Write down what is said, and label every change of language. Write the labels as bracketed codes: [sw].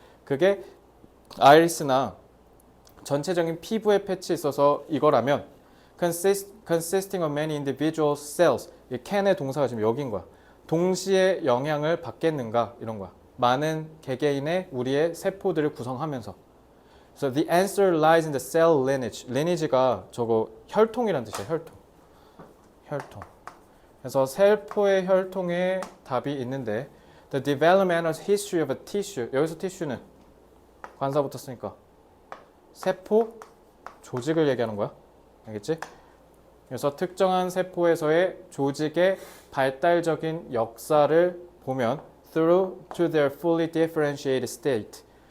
[ko] 그게 아이리스나 전체적인 피부의 패치에 있어서 이거라면 [en] consisting of many individual cells, [ko] 이 can의 동사가 지금 여긴 거야. 동시에 영향을 받겠는가 이런 거야. 많은 개개인의 우리의 세포들을 구성하면서. [en] So the answer lies in the cell lineage. [ko] lineage가 저거 혈통이란 뜻이야. 혈통. 그래서 세포의 혈통에 답이 있는데, [en] the developmental history of a tissue. [ko] 여기서 tissue는 관사 붙었으니까 세포 조직을 얘기하는 거야. 알겠지? 그래서 특정한 세포에서의 조직의 발달적인 역사를 보면 [en] through to their fully differentiated state.